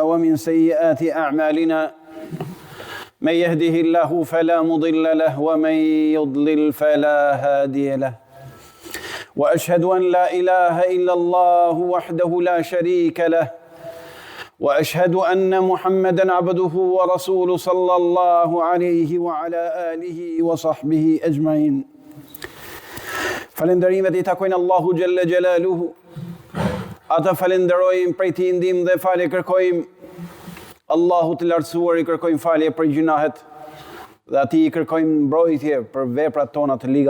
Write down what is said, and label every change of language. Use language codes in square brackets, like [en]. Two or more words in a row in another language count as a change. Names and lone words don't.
[ar] ومن سيئات أعمالنا من يهده الله فلا مضل له ومن يضلل فلا هادي له وأشهد أن لا إله إلا الله وحده لا شريك له وأشهد أن محمدًا عبده ورسوله صلى الله عليه وعلى آله وصحبه أجمعين. [sq] Falenderimet I takojnë Allahu [ar] جل جلاله. [sq] Ata falenderojmë prej Tij ndihmë dhe falje kërkojmë. Allahu të lartësuar I kërkojmë falje për gjunahet dhe Atij I kërkojmë mbrojtje për veprat tona të liga.